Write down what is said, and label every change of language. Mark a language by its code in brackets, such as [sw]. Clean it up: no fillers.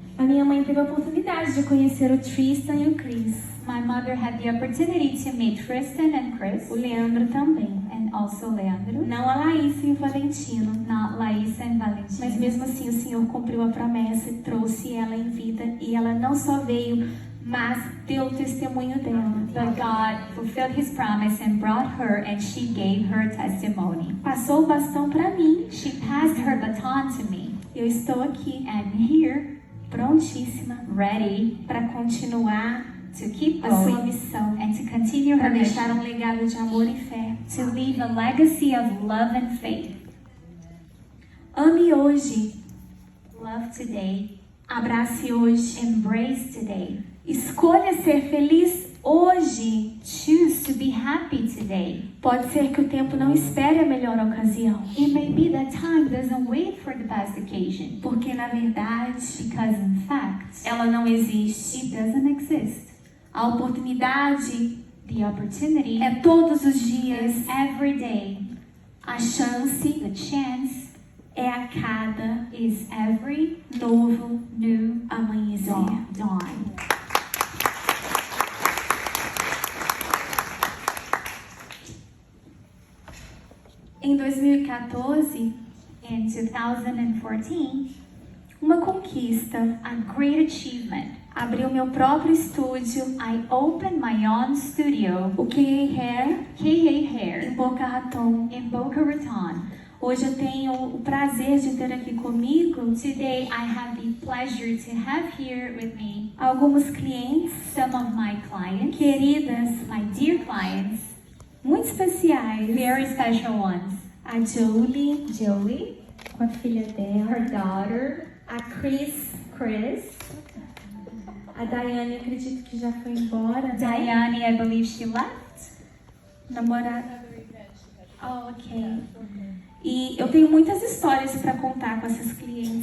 [pt] A minha mãe teve a oportunidade de conhecer o Tristan e o Chris. [en] My mother had the opportunity to meet Tristan and Chris, [pt] O Leandro também. [en] and also Leandro, [pt] Não a Laís e o Valentino. [en] not Laís and Valentina. [pt] Mas mesmo assim o Senhor cumpriu a promessa e trouxe ela em vida. E ela não só veio, mas deu o testemunho dela. [en] But God fulfilled His promise and brought her, and she gave her testimony. [pt] Passou o bastão para mim. [en] She passed her baton to me, [pt] Eu estou aqui, [en] and here, [pt] prontíssima, [en] ready [pt] para continuar [en] to keep [pt] a sua [en] going [pt] missão. [en] and to continue [pt] Para [en] her [pt] deixar [en] mission, [pt] um legado de amor e fé. [en] to leave a legacy of love and faith. [pt] Ame hoje. [en] Love today, [pt] Abrace hoje. [en] embrace today, [pt] Escolha ser feliz hoje. [en] choose to be happy today. [pt] Pode ser que o tempo não espere a melhor ocasião. [en] It may be that time doesn't wait for the best occasion, [pt] Porque na verdade, [en] because in fact, [pt] ela não existe. [en] it doesn't exist. [pt] A oportunidade [en] The opportunity [pt] é todos os dias. [en] is every day. [pt] A chance [en] The chance [pt] é a cada [en] is every [pt] novo [en] new [pt] amanhecer. [en] dawn. [pt] Em 2014, [en] In 2014, [pt] uma conquista. [en] a great achievement. [pt] Abri o meu próprio estúdio, [en] I opened my own studio, [pt] o KA Hair, [en] KA [pt] em [en] Hair, [pt] Boca Raton. [en] in Boca Raton. [pt] Hoje eu tenho o prazer de ter aqui comigo [en] Today, I have the pleasure to have here with me [pt] alguns clientes [en] some of my clients, [pt] queridas, [en] my dear clients, [pt] muito especiais. [en] very special ones. [pt] A Jolie, [en] Jolie, [pt] com a filha dela, [en] her daughter, [pt] a Chris, a Daiane, acredito que já foi embora. né? [en] Diane, I believe she left. [pt] Namorada. Oh, ok. E eu tenho muitas histórias para contar com essas clientes.